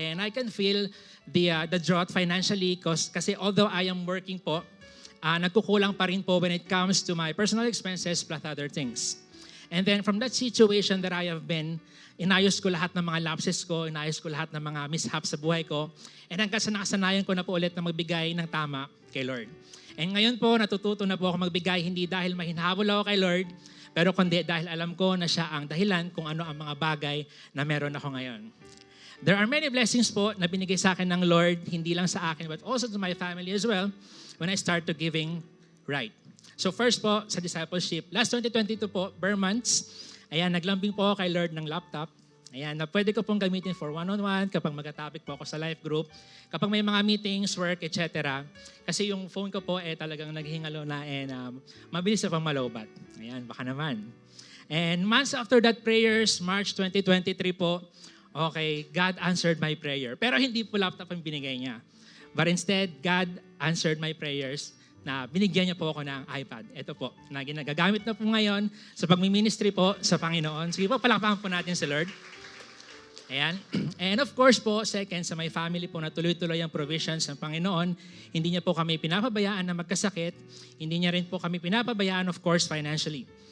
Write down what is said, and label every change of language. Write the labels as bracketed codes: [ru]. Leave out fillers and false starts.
[en] And I can feel the drought financially kasi although I am working po, [tl] nagkukulang pa rin po [en] when it comes to my personal expenses plus other things. And then from that situation that I have been, [tl] inayos ko lahat ng mga lapses ko, inayos ko lahat ng mga mishaps sa buhay ko, and hanggang sa nakasanayan ko na po ulit na magbigay ng tama kay Lord. And ngayon po, natututo na po ako magbigay hindi dahil mahinhabol ako kay Lord, pero kundi dahil alam ko na siya ang dahilan kung ano ang mga bagay na meron ako ngayon. [en] There are many blessings po [tl] na binigay sa akin [en] ng Lord, hindi lang sa akin, but also to my family as well, when I start to giving right. [tl] So first po, sa discipleship, last 2022 po, bare months, ayan, naglambing po ako kay Lord ng laptop. Ayan, na pwede ko pong gamitin for one-on-one kapag mag-topic po ako sa life group, kapag may mga meetings, work, etc. Kasi yung phone ko po talagang naghihingalo na and mabilis na pang malobat. Ayan, baka naman. [en] And months after that prayers, March 2023 po, okay, God answered my prayer. [tl] Pero hindi po laptop ang binigay niya. [en] But instead, God answered my prayers [tl] na binigyan niya po ako ng [en] iPad. [tl] Ito po, na ginagagamit na po ngayon sa pagmi-ministry po sa Panginoon. Sige po, palakpakan po natin si Lord. Ayan. And of course po, second, sa my family po na tuloy-tuloy ang provisions ng Panginoon, hindi niya po kami pinapabayaan na magkasakit, hindi niya rin po kami pinapabayaan, of course, financially.